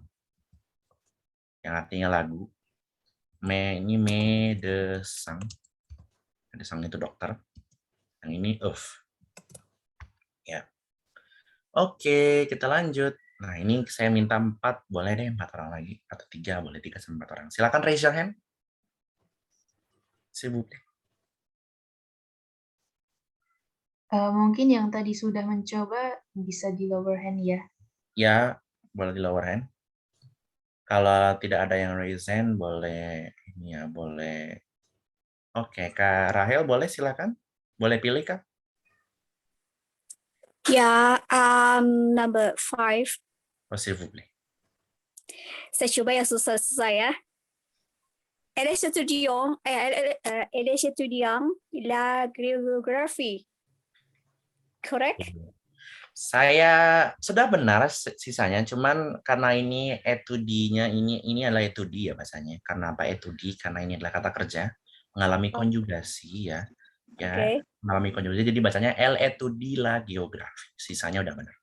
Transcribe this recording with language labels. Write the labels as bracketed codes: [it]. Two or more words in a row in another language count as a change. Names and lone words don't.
[id] Yang artinya lagu. Ini medecin. Medecin itu dokter. Yang ini ya. Oke, kita lanjut. Nah, ini saya minta 4, boleh deh 4 orang lagi. Atau 3, boleh 3 sampai 4 orang. Silakan [en] raise your hand. [fr] S'il vous plaît. [id] Mungkin yang tadi sudah mencoba bisa di [en] lower hand [id] ya. Ya, boleh di [en] lower hand. [id] Kalau tidak ada yang [en] raise hand, [id] boleh ini ya, boleh. Oke, Kak Rahel boleh silakan. Boleh pilih Kak? Ya, number 5. [fr] S'il vous plaît. [id] Saya coba yang susah-susah ya. [fr] Elle est étudiant la géographie. [en] Correct? [id] Saya sudah benar sisanya, cuman karena ini etudinya ini adalah etudi ya bahasanya. Karena apa etudi? Karena ini adalah kata kerja mengalami Oh, konjugasi ya. Ya, oke. mengalami konjugasi jadi bacanya [fr] el etudi la geografi. [id] Sisanya udah benar.